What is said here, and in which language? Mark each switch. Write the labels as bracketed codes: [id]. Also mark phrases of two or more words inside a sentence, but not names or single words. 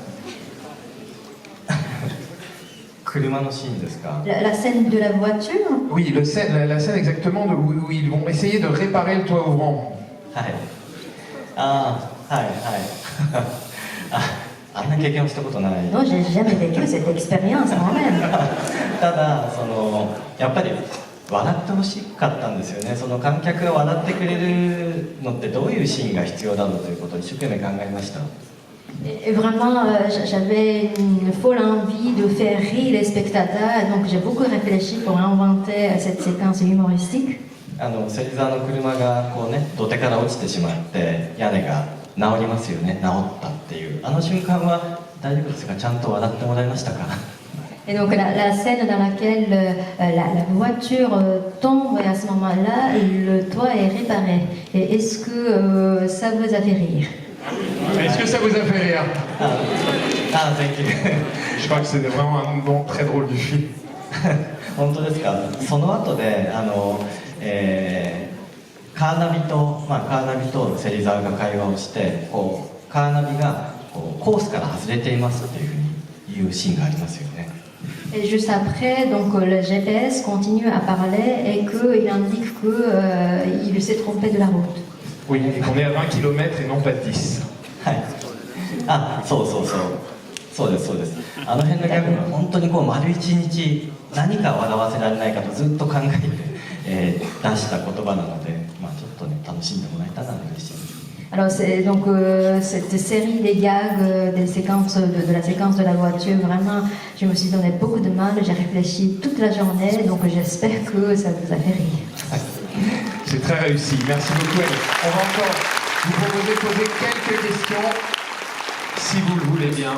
[fr] La scène de la voiture? Oui, la scène exactement où ils vont essayer de réparer le toit ouvrant. Non, j'ai jamais vécu cette expérience moi-même. [ja] 笑ってほしかったんですよね。その観客が笑ってくれるのってどういうシーンが必要だろうということを一生懸命考えました。 [fr] Et vraiment, j'avais une folle envie de faire rire les spectateurs, donc j'ai beaucoup réfléchi pour inventer cette séquence humoristique. [ja] 芹沢の車がこうね土手から落ちてしまって屋根が治りますよね。治ったっていうあの瞬間は大丈夫ですか？ちゃんと笑ってもらいましたか？ [fr] Et donc la scène dans laquelle la voiture tombe et à ce moment-là, le toit est réparé. Et est-ce que ça vous a fait rire? Est-ce que ça vous a fait rire? [en] thank you. [fr] Je crois que c'est vraiment un moment très drôle du film. [ja] 本当ですか？その後でカーナビと芹沢が会話をしてカーナビがコースから外れていますっていうふうに言うシーンがありますよね。 [fr] Et juste après, donc le GPS continue à parler et qu'il indique qu'il s'est trompé de la route. Oui, et qu'on est à 20 km et non pas 10. [ja] はい。そうです。あの辺のギャグは本当に丸一日何か笑わせられないかとずっと考えて、出した言葉なので、ちょっとね楽しんでもらえたら嬉しいです。 [fr] Alors c'est donc cette série des gags, des séquences de la séquence de la voiture, vraiment, je me suis donné beaucoup de mal, j'ai réfléchi toute la journée, donc j'espère que ça vous a fait rire. C'est très réussi, merci beaucoup. On va encore vous proposer de poser quelques questions, si vous le voulez bien.